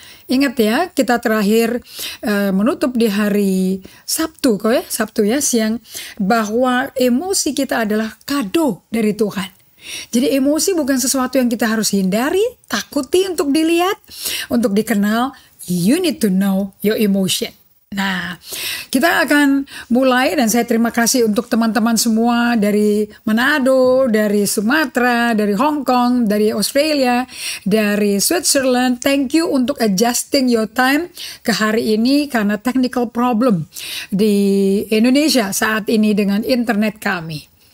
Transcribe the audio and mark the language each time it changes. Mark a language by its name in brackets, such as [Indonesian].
[Indonesian] Ingat ya, kita terakhir menutup di hari Sabtu siang, bahwa emosi kita adalah kado dari Tuhan. Jadi emosi bukan sesuatu yang kita harus hindari, takuti untuk dilihat, untuk dikenal. [English] You need to know your emotion. [Indonesian] Nah, kita akan mulai, dan saya terima kasih untuk teman-teman semua dari Manado, dari Sumatera, dari Hong Kong, dari Australia, dari Switzerland. [English] Thank you [Indonesian] untuk [English] adjusting your time [Indonesian] ke hari ini karena [English] technical problem [Indonesian] di Indonesia saat ini dengan internet kami.